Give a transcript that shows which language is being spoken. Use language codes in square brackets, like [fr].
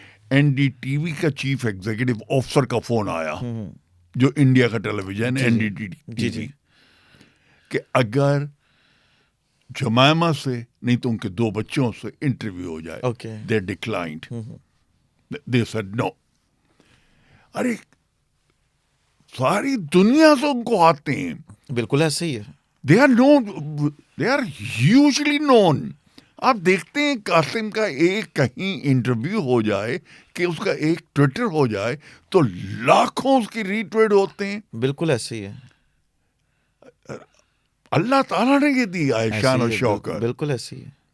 [ur] N D T V کا chief executive officer کا phone آیا, جو انڈیا کا ٹیلی ویژن ہے, این ڈی ٹی وی, کہ اگر جمائمہ سے نہیں تو ان کے 2 بچوں سے انٹرویو ہو جائے. Okay [en] They declined, they said no. [ur] ارے ساری دنیا سے ان کو آتے ہیں. بالکل ایسے ہی ہے. [en] They are known, they are hugely known. [ur] آپ دیکھتے ہیں قاسم کا ایک کہیں انٹرویو ہو جائے, کہ اس کا ایک ٹویٹر ہو جائے, تو لاکھوں اس کی ری ٹویٹ ہوتے ہیں. بالکل ایسے ہی ہے. اللہ تعالیٰ نے یہ دی ہے شان و شوکت. بالکل ایسے ہی ہے.